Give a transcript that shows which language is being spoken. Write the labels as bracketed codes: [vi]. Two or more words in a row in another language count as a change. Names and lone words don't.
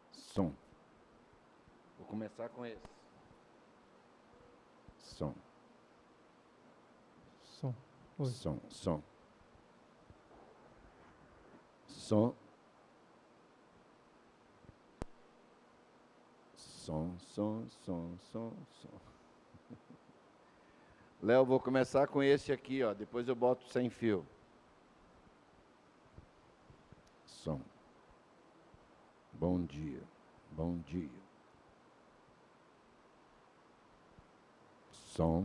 [pt] Som. Vou começar com esse. Som. Som. Oi. Som. Som. Som. Som, som, som, som, som. Léo, vou começar com esse aqui, ó. Depois eu boto sem fio. Som. Bom dia. Bom dia. Som.